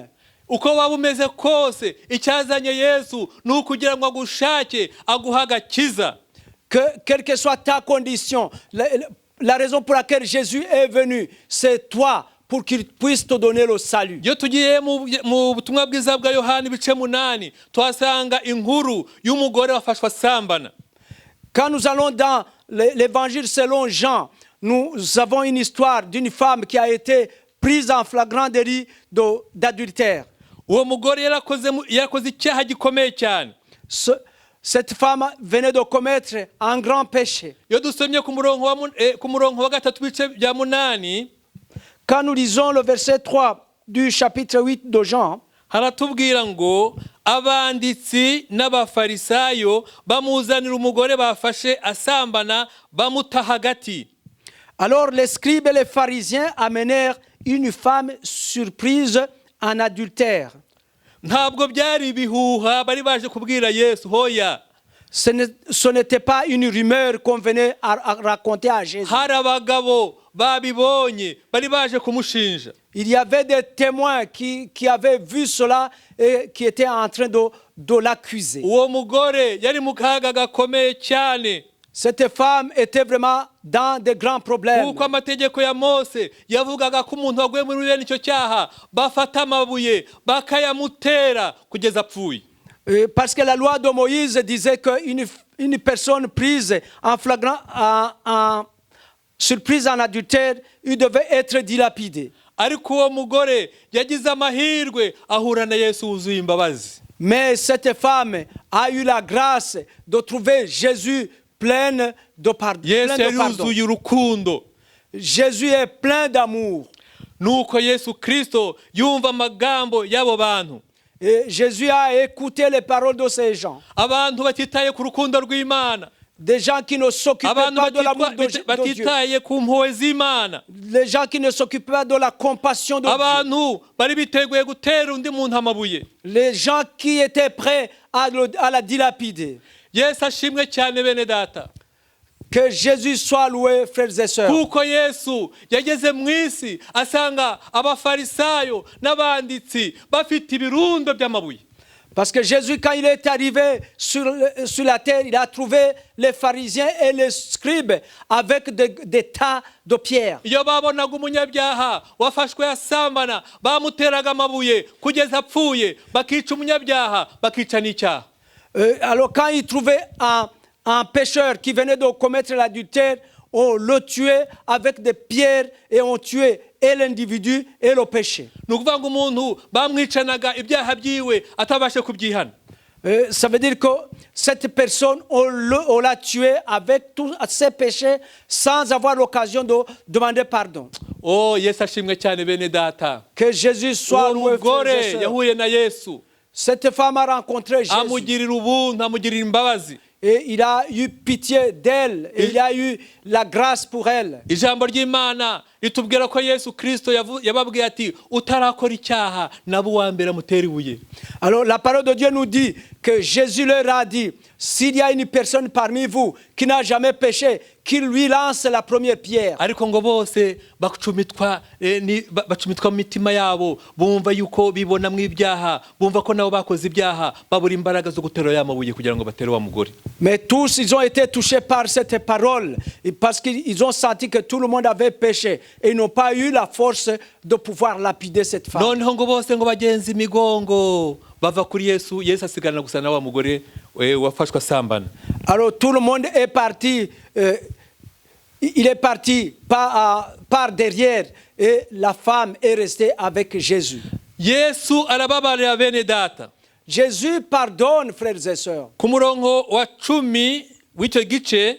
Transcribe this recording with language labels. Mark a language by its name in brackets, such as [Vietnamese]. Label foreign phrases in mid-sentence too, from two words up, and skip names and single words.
[Kinyarwanda] Uko waba umeze kose icyazanye Yesu ni ukugira ngo agushake aguha agakiza. [French] Quelle que soit ta condition, la raison pour laquelle Jésus est venu, c'est toi, pour qu'il puisse te donner le salut. [Kinyarwanda] Iyo tugiye mu butumwa bwiza bwa Yohana ibice 8 tuhasanga inkuru y'umugore wafashwe asambana. [French] Quand nous allons dans l'évangile selon Jean, nous avons une histoire d'une femme qui a été prise en flagrant délit d'adultère. [Kinyarwanda] Uwo mugore yarakoze icyaha gikomeye cyane. [French] Cette femme venait de commettre un grand péché. [Kinyarwanda] Iyo dusomye ku murongo wa 3 bice bya 8, [French] quand nous lisons le verset 3 du chapitre 8 de Jean, [Kinyarwanda] haratubwira ngo abanditsi n'abafarisayo bamuzanira umugore bafashe asambana bamuta hagati. [French] Alors les scribes et les pharisiens amenèrent une femme surprise en adultère. [Kinyarwanda] Ntabwo byari bihuha bari baje kubwira Yesu hoya. [French] Ce n'était pas une rumeur qu'on venait à raconter à Jésus. [Kinyarwanda] Hari abagabo babibonye bari baje kumushinja. [French] Il y avait des témoins qui avaient vu cela et qui étaient en train de l'accuser. [Kinyarwanda] Uwo mugore yari mu kaga gakomeye cyane. [French] Cette femme était vraiment dans de grands problèmes. [Kinyarwanda] Kuko amategeko ya Mose yavugaga ko umuntu waguye muri bene icyo cyaha bafata amabuye bakayamutera kugeza apfuye. [French] Parce que la loi de Moïse disait qu'une personne prise en flagrant, surprise en adultère, il devait être dilapidé. [Kinyarwanda] Ariko uwo mugore yagize amahirwe ahura na Yesu wuzuye imbabazi. [French] Mais cette femme a eu la grâce de trouver Jésus plein de pardon. [Kinyarwanda] Yesu yuzuye urukundo. [French] Jésus est plein d'amour. [Kinyarwanda] nuko Yesu Kristo yumva amagambo y'abo bantu. [French] Et Jésus a écouté les paroles de ces gens. [Kinyarwanda] Abantu batitaye ku rukundo rw'Imana, [French] Des gens qui ne s'occupent [Kinyarwanda] abantu [French] pas de l'amour de Dieu. [Kinyarwanda] batitaye ku mpuhwe z'Imana, [French] Les gens qui ne s'occupent pas de la compassion de Dieu. [Kinyarwanda] abantu bari biteguye gutera undi muntu amabuye. [French] Les gens qui étaient prêts à la dilapider. [Kinyarwanda] Yesu ashimwe cyane bene data, [French] Que Jésus soit loué, frères et sœurs. [Kinyarwanda] kuko Yesu yageze mu isi asanga abafarisayo n'abanditsi bafite ibirundo by'amabuye. [French] Parce que Jésus, quand il est arrivé sur la terre, il a trouvé les pharisiens et les scribes avec des tas de pierres. [Kinyarwanda] Iyo babonaga umunyabyaha wafashwe asambana, bamuteraga amabuye kugeza apfuye, bakica umunyabyaha, bakica n'icyaha. [French] Alors quand il trouvait un pécheur qui venait de commettre l'adultère, on le tuait avec des pierres et on tuait et l'individu et le péché. [Kinyarwanda] Ni ukuvuga ngo umuntu bamwicanaga ibyaha byiwe atabashe kubyihana. [French] Ça veut dire que cette personne, on l'a tué avec tous ses péchés sans avoir l'occasion de demander pardon. [Kinyarwanda] Oh, Yesu ashimwe cyane bene data. [French] Que Jésus soit [Kinyarwanda] Uwo [French] loué, frères et [Kinyarwanda] mugore [French] sœurs. [Kinyarwanda] yahuye na Yesu, [French] Cette femme a rencontré Jésus [Kinyarwanda] amugirira ubuntu, amugirira imbabazi. [French] et il a eu pitié d'elle et il a eu la grâce pour elle. [Kinyarwanda] Ijambo ry'Imana ritubwira ko Yesu Kristo yababwiye ati utarakora icyaha nabo uwa mbere amutera ibuye. [French] Alors la parole de Dieu nous dit que Jésus leur a dit, s'il y a une personne parmi vous qui n'a jamais péché, qu'il lui lance la première pierre. [Kinyarwanda] Ariko ngo bose bacumitwa mu mitima yabo, bumva yuko bibona mu ibyaha, bumva ko nabo bakoze ibyaha, babura imbaraga zo gutera ya mabuye kugira ngo batere wa mugore. [French] Mais tous, ils ont été touchés par cette parole parce qu'ils ont senti que tout le monde avait péché et ils n'ont pas eu la force de pouvoir lapider cette femme. [Kinyarwanda] Noneho ngo bose ngo bagenza imigongo bava kuri Yesu, Yesu asigarana gusa na wa mugore wafashwe asambana. [French] Alors tout le monde est parti, il est parti par derrière et la femme est restée avec Jésus. [Kinyarwanda] Yesu arababarira bene data. [French] Jésus pardonne, frères et sœurs. [Kinyarwanda] Ku murongo wa 10 w'icyo gice,